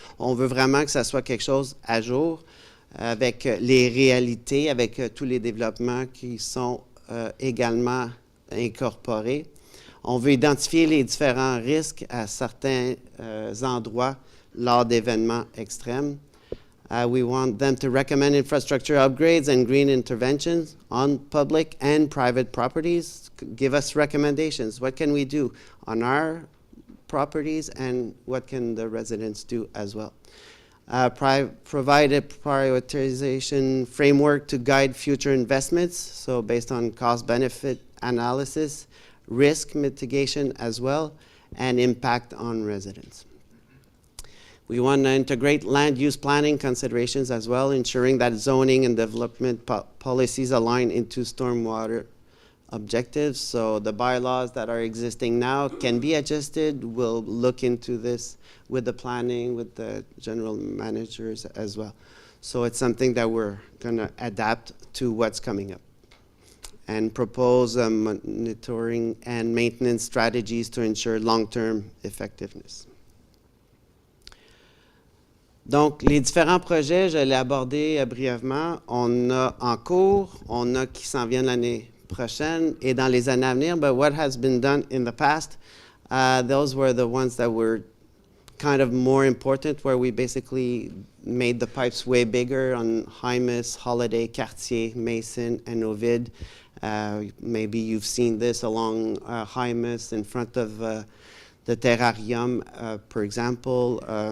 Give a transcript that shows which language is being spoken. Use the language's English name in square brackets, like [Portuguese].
[French] On veut vraiment que ça soit quelque chose à jour avec les réalités, avec tous les développements qui sont également incorporés. On veut identifier les différents risques à certains endroits lors d'événements extrêmes. [English] We want them to recommend infrastructure upgrades and green interventions on public and private properties. Give us recommendations. What can we do on our properties and what can the residents do as well? Provide a prioritization framework to guide future investments, so based on cost-benefit analysis, risk mitigation as well, and impact on residents. We want to integrate land use planning considerations as well, ensuring that zoning and development policies align into stormwater objectives. So the bylaws that are existing now can be adjusted. We'll look into this with the planning, with the general managers as well. So it's something that we're going to adapt to what's coming up and propose monitoring and maintenance strategies to ensure long-term effectiveness. [French] Donc, les différents projets, je l'ai abordé brièvement. On a en cours, on a qui s'en viennent l'année prochaine et dans les années à venir. [English] But what has been done in the past, those were the ones that were kind of more important, where we basically made the pipes way bigger on Hymus, Holiday, Cartier, Mason, and Ovid. Maybe you've seen this along Hymus in front of the terrarium, for example.